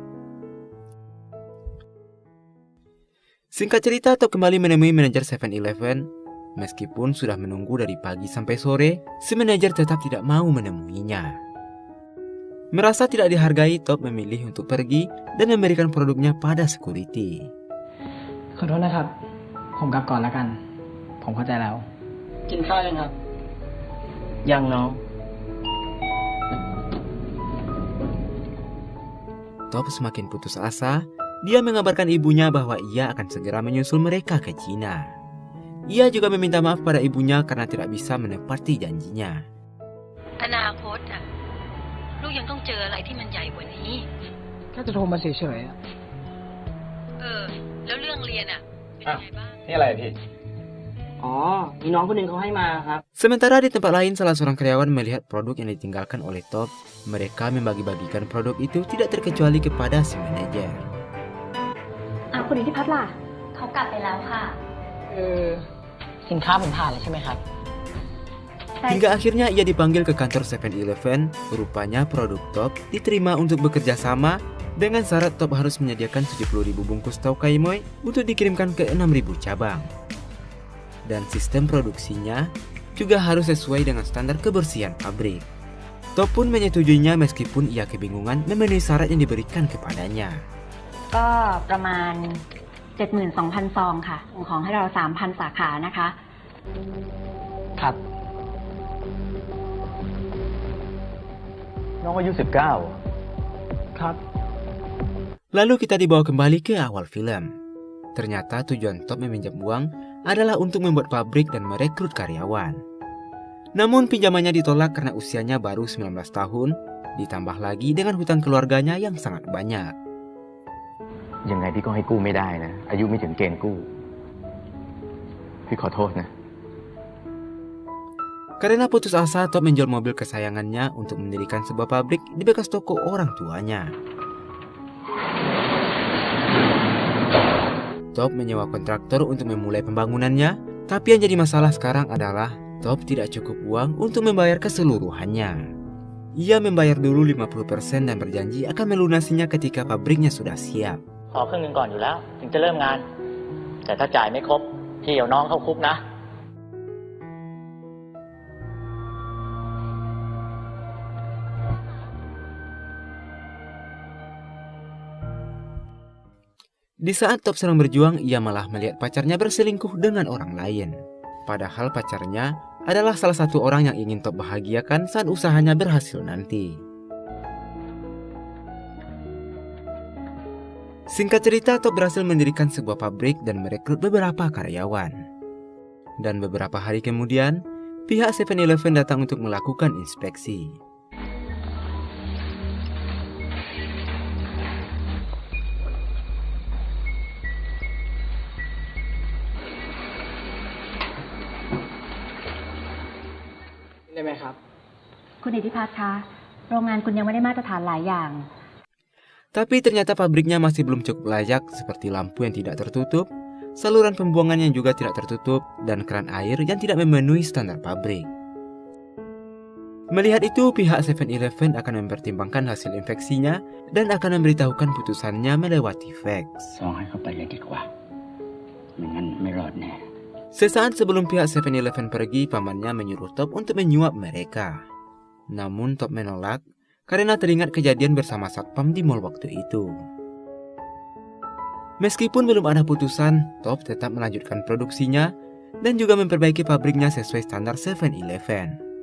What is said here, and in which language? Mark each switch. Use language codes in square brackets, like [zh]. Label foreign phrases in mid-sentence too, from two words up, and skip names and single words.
[id] Singkat cerita, Top kembali menemui manajer 7-Eleven. Meskipun sudah menunggu dari pagi sampai sore, si manajer tetap tidak mau menemuinya. Merasa tidak dihargai, Top memilih untuk pergi dan memberikan produknya pada security. [th] ขอโทษนะครับ ผมกลับก่อนแล้วกัน ผมเข้าใจแล้ว กินข้าวยังครับ ยังน้อง [id] Top semakin putus asa, dia mengabarkan ibunya bahwa ia akan segera menyusul mereka ke Cina. Ia juga meminta maaf pada ibunya karena tidak bisa menepati janjinya. [th] อนาคตอ่ะลูกยังต้องเจออะไรที่มันใหญ่กว่านี้ แค่จะโทรมาเฉยๆอะ แล้วเรื่องเรียนอ่ะ เป็นยังไงบ้าง นี่อะไรพี่ อ๋อ มีน้องคนหนึ่งเขาให้มาครับ [id] Sementara di tempat lain, salah seorang karyawan melihat produk yang ditinggalkan oleh Top. Mereka membagi-bagikan produk itu tidak terkecuali kepada si manajer. [th] คุณอิทธิพัฒน์ล่ะ เขากลับไปแล้วค่ะ สินค้าผมผ่านแล้วใช่ไหมครับ [id] Hingga akhirnya ia dipanggil ke kantor 7-Eleven. Rupanya produk Top diterima untuk bekerja sama dengan syarat Top harus menyediakan 70.000 bungkus Taukai Moi untuk dikirimkan ke 6.000 cabang. Dan sistem produksinya juga harus sesuai dengan standar kebersihan pabrik. Top pun menyetujuinya meskipun ia kebingungan memenuhi syarat yang diberikan kepadanya. [th] ก็ประมาณ 72,000 ซองค่ะส่งของให้เรา 3,000 สาขานะคะ ครับ น้องอายุ ครับ [id] Lalu kita dibawa kembali ke awal film. Ternyata tujuan Top meminjam uang adalah untuk membuat pabrik dan merekrut karyawan. Namun pinjamannya ditolak karena usianya baru 19 tahun, ditambah lagi dengan hutang keluarganya yang sangat banyak. [th] ยังไงพี่ก็ให้กู้ไม่ได้นะ อายุไม่ถึงเกณฑ์กู้ พี่ขอโทษนะ [id] Karena putus asa, Top menjual mobil kesayangannya untuk mendirikan sebuah pabrik di bekas toko orang tuanya. Top menyewa kontraktor untuk memulai pembangunannya, tapi yang jadi masalah sekarang adalah Top tidak cukup uang untuk membayar keseluruhannya. Ia membayar dulu 50% dan berjanji akan melunasinya ketika pabriknya sudah siap. [th] ขอครึ่งหนึ่งก่อนอยู่แล้ว ถึงจะเริ่มงาน แต่ถ้าจ่ายไม่ครบ พี่เอาน้องเข้าคุกนะ [id] Di saat Top sedang berjuang, ia malah melihat pacarnya berselingkuh dengan orang lain. Padahal pacarnya adalah salah satu orang yang ingin Top bahagiakan saat usahanya berhasil nanti. Singkat cerita, Top berhasil mendirikan sebuah pabrik dan merekrut beberapa karyawan. Dan beberapa hari kemudian, pihak 7-Eleven datang untuk melakukan inspeksi. [th] Kunอิทธิพัฒน์คะ โรงงานคุณยังไม่ได้มาตรฐานหลายอย่าง [id] Tapi ternyata pabriknya masih belum cukup layak, seperti lampu yang tidak tertutup, saluran pembuangan yang juga tidak tertutup, dan keran air yang tidak memenuhi standar pabrik. Melihat itu, pihak 7-Eleven akan mempertimbangkan hasil infeksinya dan akan memberitahukan putusannya melewati fax. [th] ซองให้เขาไปเลยดีกว่าไม่งั้นไม่รอดแน่ [id] Sesaat sebelum pihak 7-Eleven pergi, pamannya menyuruh Top untuk menyuap mereka. Namun Top menolak karena teringat kejadian bersama satpam di mall waktu itu. Meskipun belum ada putusan, Top tetap melanjutkan produksinya dan juga memperbaiki pabriknya sesuai standar 7-Eleven.